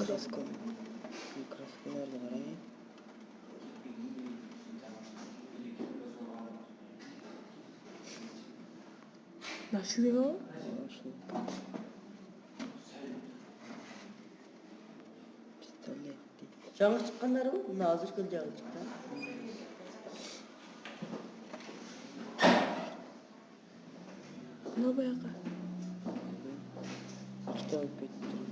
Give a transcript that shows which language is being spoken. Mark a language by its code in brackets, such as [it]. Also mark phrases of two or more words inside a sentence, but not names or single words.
[tr] Краска. Краска nerede var ya? Nasıl ya? Pistolet. [kk] Жаңы шыққандары ғой, мына азыр жаңы шықты. [tr] Ne bayağı? İşte alıp gitti.